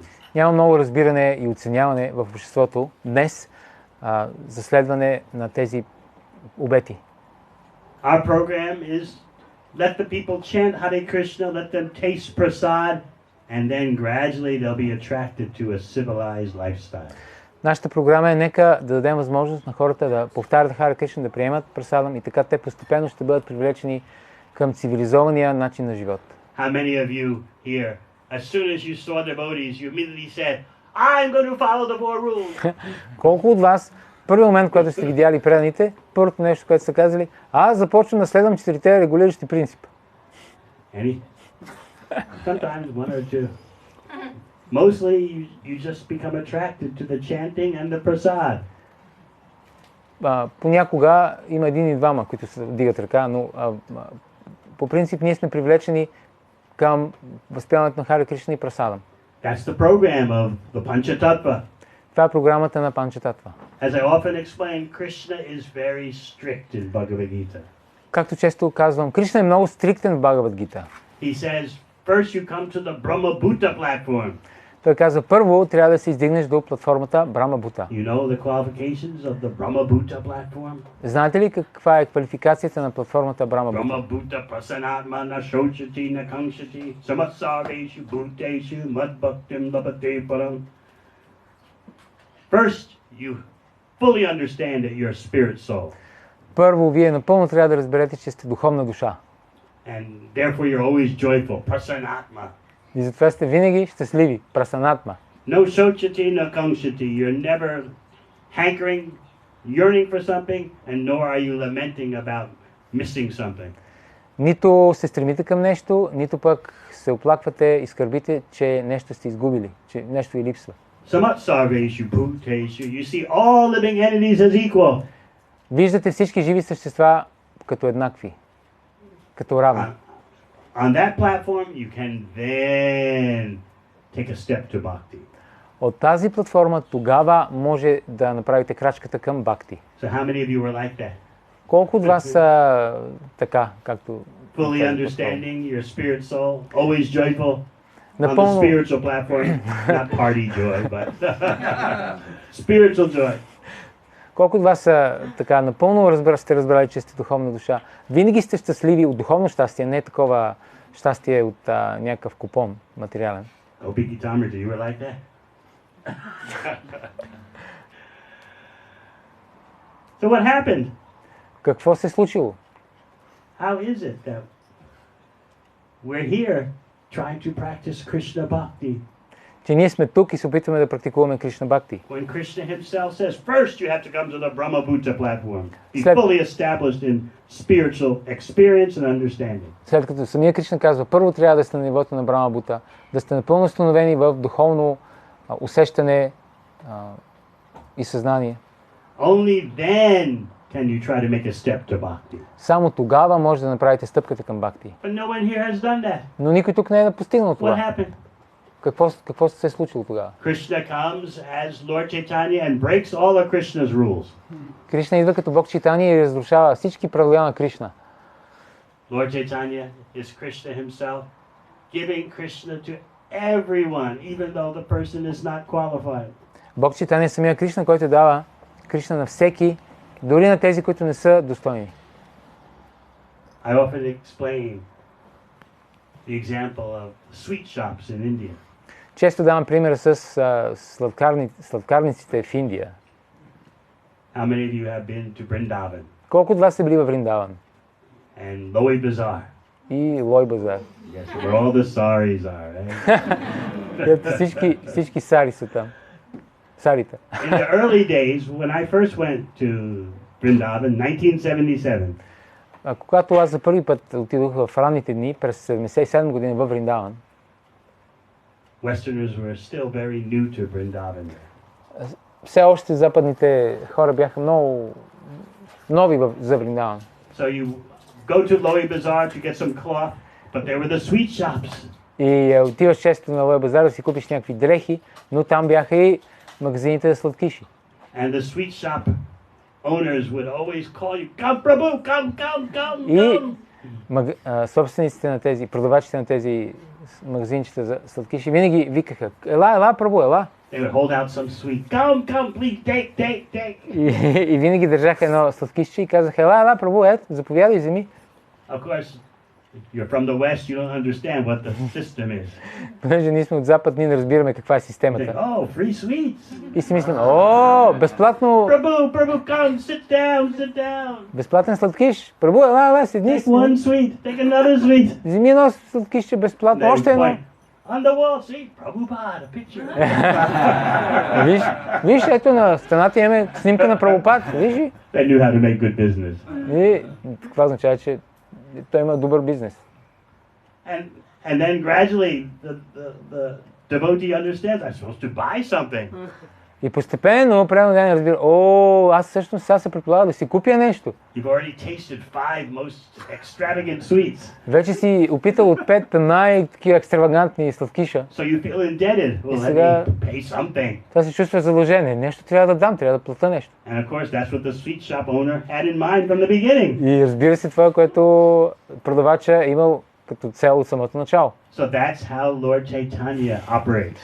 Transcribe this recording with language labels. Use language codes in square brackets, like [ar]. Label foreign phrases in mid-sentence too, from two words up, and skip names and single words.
[bg] Няма много разбиране и оценяване в обществото днес за следване на тези обети. [en] Our program is let the people chant Hare Krishna, let them taste prasad, and then gradually they'll be attracted to a civilized lifestyle. [bg] Нашата програма е нека да дадем възможност на хората да повтарят Харе Кришна, да приемат прасадам и така те постепенно ще бъдат привлечени към цивилизования начин на живот. [en] How many of you here, as soon as you saw devotees, you immediately said, I'm going to follow the 4 rules? [bg] Колко от вас, първи момент, когато сте видяли преданите, първото нещо, което сте казали, аз започвам да следвам 4 регулиращи принципа. [en] Any? Sometimes one or two. Mostly you just become attracted to the chanting and the prasad. [bg] Понякога има един и двама, които се вдигат ръка, но по принцип ние сме привлечени към възпяването на Харе Кришна и прасадам. [en] That's the program of the Panchatattva. [bg] Това е програмата на Панчататва. [en] As I often explain, Krishna is very strict in Bhagavad Gita. [bg] Както често казвам, Кришна е много стриктен в Бхагавад Гита. [en] He says, first you come to the Brahma Bhuta platform. [bg] Той казва, първо трябва да се издигнеш до платформата Брама Бута. [en] You know the qualifications of the Brahma Bhuta platform? [bg] Знаете ли каква е квалификацията на платформата Брама Бута? [sa] Brahma Bhuta prasanatma na shochati na kankshati samatsarveshu bhuteshu madbhaktim labhate param. [en] First, you fully understand that you're a spirit soul. [bg] Първо, вие напълно трябва да разберете, че сте духовна душа. [en] And therefore you're always joyful. Prasanatma. [bg] И затова сте винаги щастливи. Прасанатма. [en] No shochati, no kankshati. You're never hankering, yearning for something, and nor are you lamenting about missing something. [bg] Нито се стремите към нещо, нито пък се оплаквате и скърбите, че нещо сте изгубили, че нещо ви липсва. [sa] Samatsarveshu bhuteshu. [en] You see all living entities as equal. [bg] Виждате всички живи същества като еднакви, като равни. [en] On that platform, you can then take a step to bhakti. [bg] От тази платформа тогава може да направите крачката към бхакти. [en] So how many of you were like that? [bg] Колко от вас са така, както... [en] Fully understanding your spirit soul, always joyful on the [bg] Напълно, [en] spiritual platform, not party joy, but spiritual joy. [bg] колко от вас са така напълно сте разбрали, че сте духовна душа. Винаги сте щастливи от духовно щастие, не такова щастие от някакъв купон материален. [en] Oh, Biggie Tamrita, you were like that? So what happened? [bg] Какво се е случило? [en] How is it that we're here trying to practice Krishna Bhakti? [bg] Че ние сме тук и се опитваме да практикуваме Кришна Бхакти. [en] When Krishna himself says, first you have to come to the Brahma Bhuta platform. Be [bg] Sled- [en] fully established in spiritual experience and understanding. [bg] След като самия Кришна казва, първо трябва да сте на нивото на Брама Бута, да сте напълно установени в духовно усещане и съзнание. [en] Only then can you try to make a step to Bhakti. [bg] Само тогава може да направите стъпката към Бхакти. [en] But no one here has done that. [bg] Но никой тук не е постигнал [en] What [bg] това. [en] happened? [bg] Какво се е случило тогава? [en] Krishna comes as Lord Chaitanya and breaks all of Krishna's rules. [bg] Кришна идва като Бог Чайтания и разрушава всички правила на Кришна. [en] Lord Chaitanya is Krishna himself, giving Krishna to everyone, even though the person is not qualified. [bg] Бог Чайтания е самия Кришна, който дава Кришна на всеки, дори на тези, които не са достойни. [en] I often explain the example of sweet shops in India. [bg] Често давам примера с сладкарниците в Индия. [en] How many of you have been to Vrindavan [bg] Колко от вас са били във Вриндаван? [en] and Loi Bazaar? [bg] И Лой базар. [en] Yes, where all the saris are, right? [bg] Където всички сари са там. Сарите. [en] In the early days, when I first went to Vrindavan, 1977, [bg] Когато аз за първи път отидох в ранните дни, през 77 година във Вриндаван, [en] Westerners were still very new to Vrindavan. [bg] все още западните хора бяха много нови за Вриндаван. [en] So you go to Loi Bazaar to get some cloth, but there were the sweet shops. [bg] И отиваш често на Лой базар да си купиш някакви дрехи, но там бяха и магазините за сладкиши. [en] And the sweet shop owners would always call you, come Prabhu, come, [bg] И [en] come. [bg] собствениците на тези, продавачите на тези магазинчета за сладкиши винаги викаха, ела, Прабу, ела. [en] They would hold out some sweet, come, please, take. [bg] И винаги държаха едно сладкишче и казаха, ела, Прабу, ето, заповядай, вземи. [en] Of course, you're from the West, you don't understand what the system is. [bg] Понеже ние сме от Запад, ние не разбираме каква е [en] You think, [bg] системата. [en] oh, free sweets. [bg] И си мислим, о, безплатно, [en] Prabhu, come, sit down. [bg] безплатен сладкиш. Прабу, ела, седни [en] Take [bg] си. [en] one sweet, take another sweet. [bg] Вземи едно сладкишче безплатно, [en] They [bg] още [en] would [bg] едно. [en] point, on the wall, see, Prabhupada, a picture. [bg] Виж, ето на стената имаме снимка на Прабхупад. Виж ли? [en] They knew how to make good business. [bg] И това означава, че той има добър бизнес. [en] And then gradually the devotee understands, I'm supposed to buy something. [bg] И постепенно преданно разбира, о, аз всъщност сега се предполага да си купя нещо. [en] You've already tasted 5 most extravagant sweets. [bg] Вече си опитал от 5 най-такива екстравагантни сладкиша. [en] So you feel indebted. Well, let [bg] сега- [en] me pay something. [bg] Това се чувства задължение. Нещо трябва да дам, трябва да плата нещо. [en] And of course, that's what the sweet shop owner had in mind from the beginning. [bg] И разбира се това, което продавача е имал като цел от самото начало. [en] So that's how Lord Chaitanya operates.